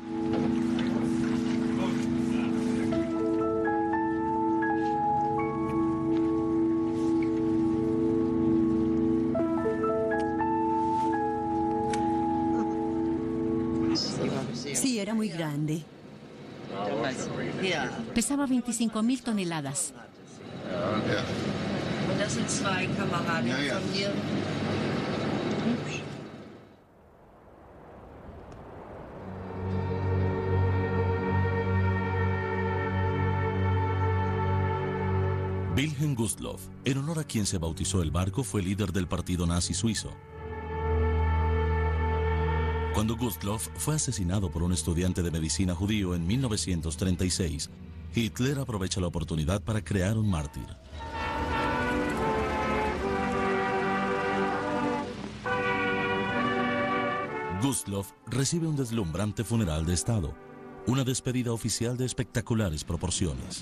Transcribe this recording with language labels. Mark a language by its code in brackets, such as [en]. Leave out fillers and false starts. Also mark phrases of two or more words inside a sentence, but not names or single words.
[es] Sí, era muy grande. Pesaba 25.000 toneladas. [de] Und das sind 2 Kameraden von mir. [es] Wilhelm Gustloff, en honor a quien se bautizó el barco, fue líder del partido nazi suizo. Cuando Gustloff fue asesinado por un estudiante de medicina judío en 1936, Hitler aprovecha la oportunidad para crear un mártir. Gustloff recibe un deslumbrante funeral de Estado, una despedida oficial de espectaculares proporciones.